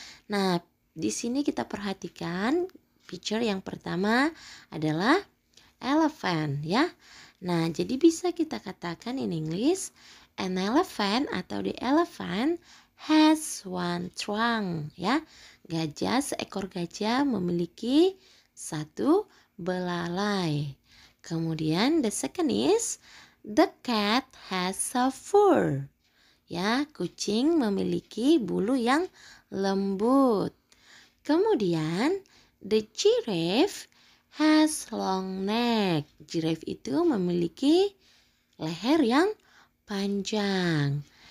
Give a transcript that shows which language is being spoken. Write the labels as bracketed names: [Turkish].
[Indonesian] Nah, di sini kita perhatikan picture yang pertama adalah elephant ya. Nah, jadi bisa kita katakan [English] in English, an elephant [Indonesian] atau [English] the elephant has 1 trunk [Indonesian] ya. Gajah, seekor gajah memiliki 1 belalai. Kemudian [English] the second is, the cat has a fur. [Indonesian] Ya, kucing memiliki bulu yang lembut. Kemudian [English] the giraffe has long neck. [Indonesian] Giraffe itu memiliki leher yang panjang.